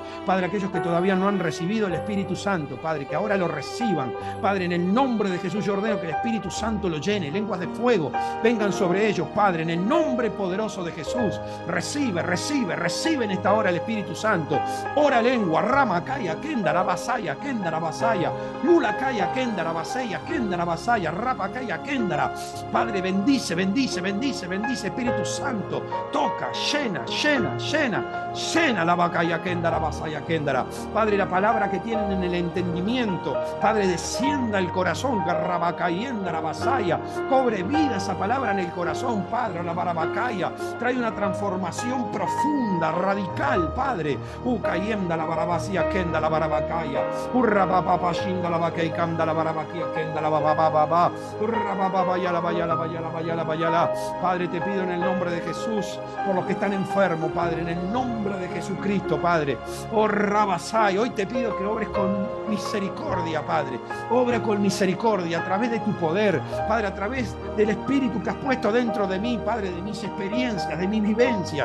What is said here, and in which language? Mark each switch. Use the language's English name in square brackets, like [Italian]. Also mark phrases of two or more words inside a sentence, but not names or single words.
[Spanish] Padre, aquellos que todavía no han recibido el Espíritu Santo, Padre, que ahora lo reciban. Padre, en el nombre de Jesús yo ordeno que el Espíritu Santo lo llene, lenguas de fuego vengan sobre ellos, Padre, en el nombre poderoso de Jesús. Recibe, recibe, recibe en esta hora el Espíritu Santo. Ora lengua, rama, kaya, kendara, basaya, kendara, basaya, lula, kaya, kendara, basaya, kendara, basaya, rapa, kaya, kendara. Padre, bendice, bendice, bendice, bendice, Espíritu Santo. Toca, llena, llena, llena, llena la bacaya, kendara, basaya, kendara. Padre, la palabra que tienen en el entendimiento, Padre, descienda el corazón, garrabacayendara, basaya. Cobre vida esa palabra en el corazón, Padre, la barabacaya. Trae una transformación profunda, radical, Padre. Cayenda la barabacía, kenda la barabacaya. Urra papá, shinda la bacay, canda la barabaquia, kenda la bababa. Urra papá, bayala, bayala, bayala, bayala, bayala. Padre, te pido en el nombre de Jesús, por los que están enfermos, Padre, en el nombre de Jesucristo, Padre. Oh, Rabasai, hoy te pido que obres con misericordia, Padre. Obra con misericordia a través de tu poder, Padre, a través del Espíritu que has puesto dentro de mí, Padre, de mis experiencias, de mis vivencias.